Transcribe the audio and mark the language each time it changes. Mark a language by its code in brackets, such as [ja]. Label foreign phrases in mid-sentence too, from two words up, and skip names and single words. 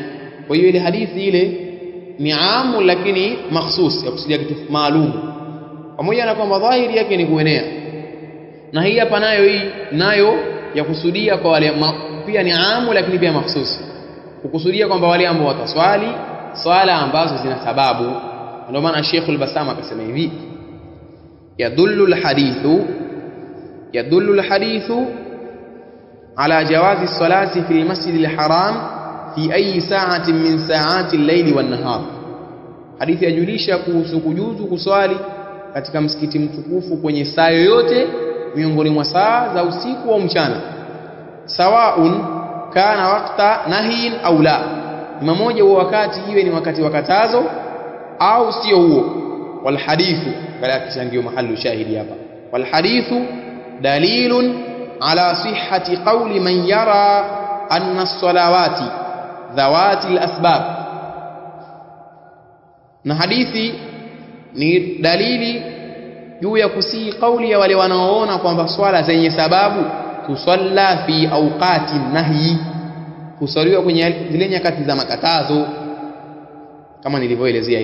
[sw] Kwa hiyo ile hadithi ile ni amu lakini makhsus, ya kusudia kitu maalum, pamoja na kwamba dhahiri yake ni kuenea. Na hii hapa nayo ya kusudia kwa wale pia ni amu lakini pia makhsus, kukusudia kwamba wale ambao wataswali swala ambazo zina sababu. Ndio maana Sheikh al-Bassam akasema hivi, [ar] يدل الحديث على جواز الصلاة في المسجد الحرام في أي ساعة من ساعات الليل والنهار. [sw] Hadithi yajulisha kuhusu kujuzu kuswali katika msikiti mtukufu kwenye saa yoyote miongoni mwa saa za usiku au mchana, [ar] سواء كان وقت نهي أو لا, [sw] mmoja wa wakati iwe ni wakati wa katazo au sio huo. [ar] والحديث, [sw] kala kishandio [ar] محل الشاهد [sw] hapa, [ar] والحديث دليل على صحة قول من يرى أن الصلوات ذوات الأسباب. [sw] Na hadithi ni dalili juu ya kusii kauli ya wale wanaoona kwamba swala zenye sababu [ar] تصلى في أوقات النهي, [sw] kusaliwa kwenye zile nyakati za makatazo, kama nilivyoelezea.